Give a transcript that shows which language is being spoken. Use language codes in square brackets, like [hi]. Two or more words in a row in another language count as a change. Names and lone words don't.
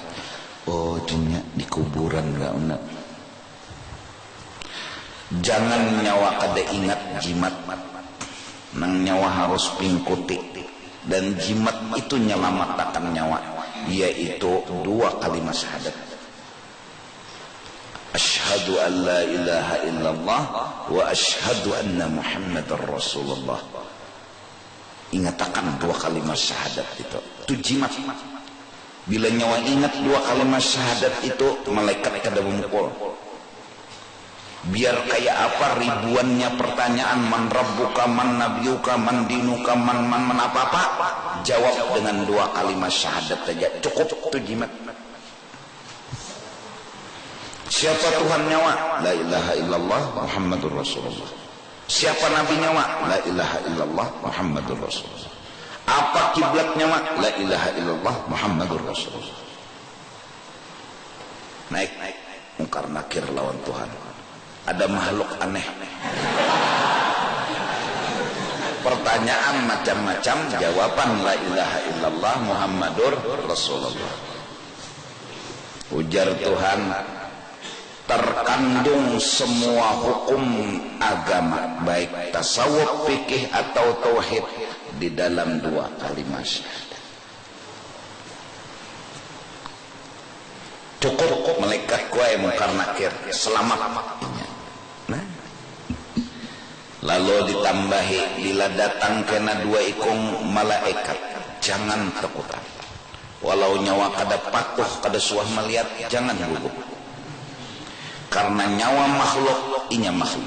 [bjn] Oh, dunia di kuburan enggak una. Jangan nyawa kada ingat jimat. Nang nyawa harus pingkuti. Dan jimat itu nyelamatkan nyawa, yaitu 2 kalimat syahadat. [ar] أشهد أن لا إله إلا الله وأشهد أن محمدا رسول الله. [bjn] Ingatakan dua kalimat syahadat itu jimat. Bila nyawa ingat dua kalimat syahadat itu, malaikat kada memukul. Biar kayak apa ribuannya pertanyaan, [ar] من ربك، من نبيك، من دينك, [bjn] man apa-apa, jawab dengan dua kalimat syahadat saja, cukup itu jimat. Siapa Tuhan nyawa? [ar] لا إله إلا الله محمد رسول الله. [bjn] Siapa Nabi nyawa? [ar] لا إله إلا الله محمد رسول الله. [bjn] Apa kiblat nyawa? [ar] لا إله إلا الله محمد رسول الله. [bjn] Naik mungkar nakir lawan Tuhan. Ada makhluk aneh. Pertanyaan macam-macam, jawaban [ar] لا إله إلا الله محمد رسول الله. [bjn] Ujar Tuhan, terkandung semua hukum agama, baik tasawuf, fikih atau tauhid, di dalam dua kalimat syahadat. Cukup malaikat kuai mungkar nakir selamat. Nah, lalu ditambahi, bila datang kena dua ikung malaikat, jangan takutan. Walau nyawa kada patuh kada suah melihat, jangan gugup. Karena nyawa makhluk, inya makhluk.